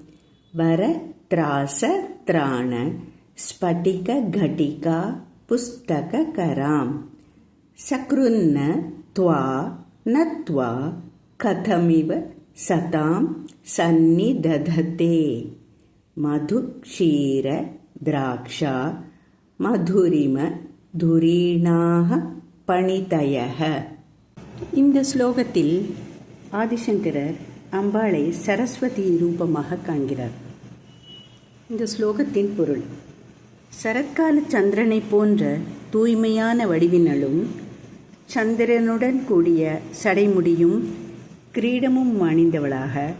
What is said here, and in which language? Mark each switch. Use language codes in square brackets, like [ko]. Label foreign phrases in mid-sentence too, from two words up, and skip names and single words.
[sa] वरत्रास त्राण स्फटिक घटिका पुस्तककरां सकृन्न त्वा नत्वा कथमिव सतां सन्निदधते मधु क्षीर द्राक्षा मधुरिम धुरीणाः पणितयः. [ta] இந்த ஸ்லோகத்தில் ஆதிசங்கரர் அம்பாளை சரஸ்வதி ரூபமாக காண்கிறார். இந்த ஸ்லோகத்தின் பொருள்: சரத்கால சந்திரனை போன்ற தூய்மையான வடிவினலும் சந்திரனுடன் கூடிய சடைமுடியும் கிரீடமும் அணிந்தவளாக